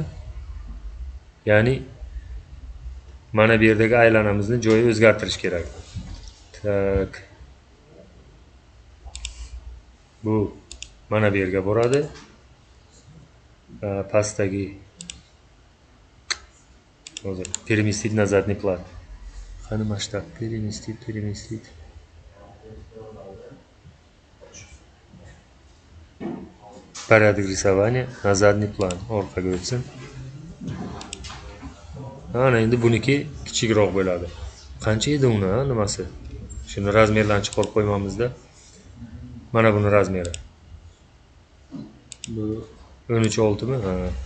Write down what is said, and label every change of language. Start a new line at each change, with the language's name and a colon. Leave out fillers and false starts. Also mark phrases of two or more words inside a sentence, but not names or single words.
Uzbek: Ya'ni mana bu yerdagi aylanamizni joyi o'zgartirish kerak. Tak. Bu mana bu yerga boradi. Pastdagi hozir
Russian: переместить на задний план.
Uzbek: Qani masshtab переместить.
Russian: Порядок рисования на задний план.
Uzbek: Orqaga o'tsin. Ana endi buniki kichikroq bo'ladi. Qancha edi uni, nimasi? Shuni razmerlarini chiqarib qo'ymamizda. Mana buni razmeri. Bu 13.6 mi? Ha.